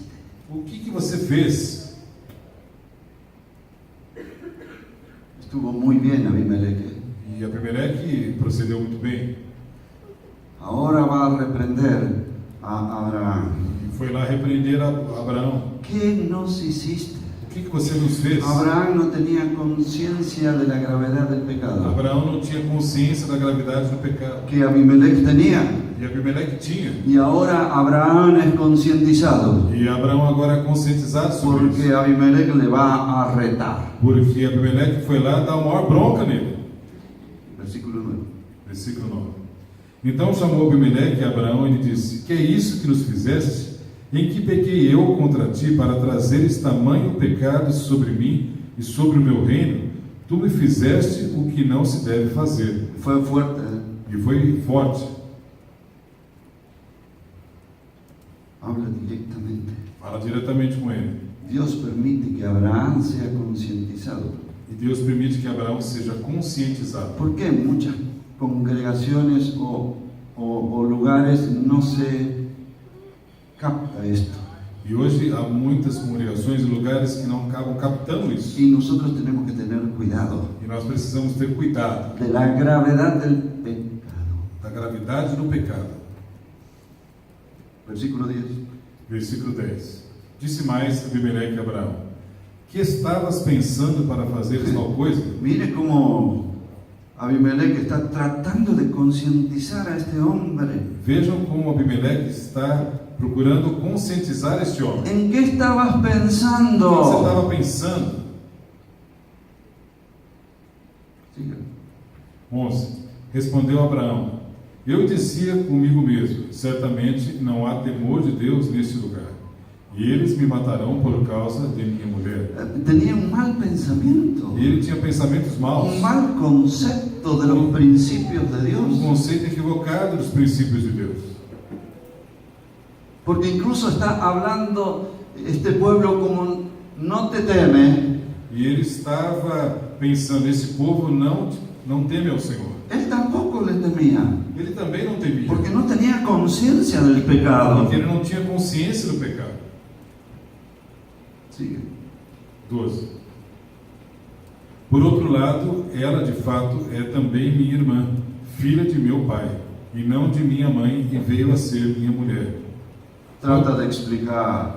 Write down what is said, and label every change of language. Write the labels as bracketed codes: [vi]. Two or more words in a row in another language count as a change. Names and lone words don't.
[pt] O que você fez? [es] Estuvo muy bien Abimelech. [pt] E Abimeleque procedeu muito bem. [es] Ahora va a reprender a Abraham. [pt] E foi lá repreender a Abraão. [es] ¿Qué nos hiciste? [pt] O que você nos fez? [es] Abraham no tenía conciencia de la gravedad del pecado [pt] Abraão não tinha consciência da gravidade do pecado. [es] que Abimelech tenía. [pt] E Abimeleque tinha. [es] Y ahora Abraham es concientizado [pt] E Abraão agora é conscientizado sobre [es] porque [pt] isso. [es] Abimelech le va a retar. [pt] Porque Abimeleque foi lá dar uma maior bronca nele. [es] Versículo 9. [pt] Versículo 9. Então chamou Abimeleque a Abraão e lhe disse: Que é isso que nos fizeste? Em que pequei eu contra ti para trazeres tamanho pecado sobre mim e sobre o meu reino? Tu me fizeste o que não se deve fazer. [es] Fue fuerte. [pt] E foi forte. [es] Habla directamente. [pt] Fala diretamente com ele. [es] Dios permite que Abraham sea concientizado. [pt] E Deus permite que Abraão seja conscientizado. [es] ¿Por qué en muchas congregaciones o lugares no se capta esto? [pt] E hoje há muitas congregações e lugares que não acabam captando isso. [es] Y nosotros tenemos que tener cuidado [pt] E nós precisamos ter cuidado [es] de la gravedad del pecado. [pt] da gravidade do pecado. [es] Versículo 10. [pt] Versículo 10. Disse mais Abimeleque a Abraão: Que estavas pensando para fazer tal coisa? [es] Mire cómo Abimelech está tratando de concientizar a este hombre. [pt] Vejam como Abimeleque está procurando conscientizar este homem. [es] ¿En qué estabas [pt] O que você [es] pensando? [pt] estava pensando? [es] Siga. 11. [pt] Respondeu Abraão: Eu dizia comigo mesmo: certamente não há temor de Deus neste lugar, e eles me matarão por causa de minha mulher. [es] Tenía un mal pensamiento, [pt] E ele tinha pensamentos maus, [es] un mal concepto de los principios de [pt] um [es] Dios. [pt] conceito equivocado dos princípios de Deus. [es] Porque incluso está hablando este pueblo como no te teme. [pt] E ele estava pensando: esse povo não teme ao Senhor. [es] Él tampoco le temía, [pt] Ele também não temia, [es] porque no tenía conciencia del pecado. [pt] porque ele não tinha consciência do pecado. [es] Sigue. 12. [pt] Por outro lado, ela de fato é também minha irmã, filha de meu pai, e não de minha mãe, e veio a ser minha mulher. [es] Trata de explicar.